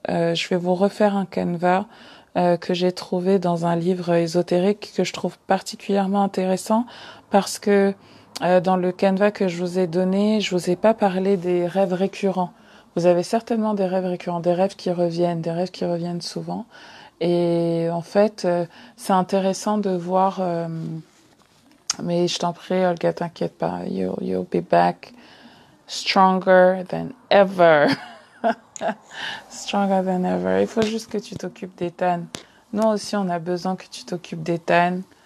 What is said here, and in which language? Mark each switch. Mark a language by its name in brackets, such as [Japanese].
[French] Je vais vous refaire un canevas que j'ai trouvé dans un livre ésotérique que je trouve particulièrement intéressant parce que dans le canevas que je vous ai donné, je vous ai pas parlé des rêves récurrents. Vous avez certainement des rêves récurrents, des rêves qui reviennent souvent. Et en fait, c'est intéressant de voir... mais je t'en prie, Olga, t'inquiète pas. [English] You'll be back stronger than ever. Stronger than ever. [French] Il faut juste que tu t'occupes d'Ethan. Nous aussi, on a besoin que tu t'occupes d'Ethan.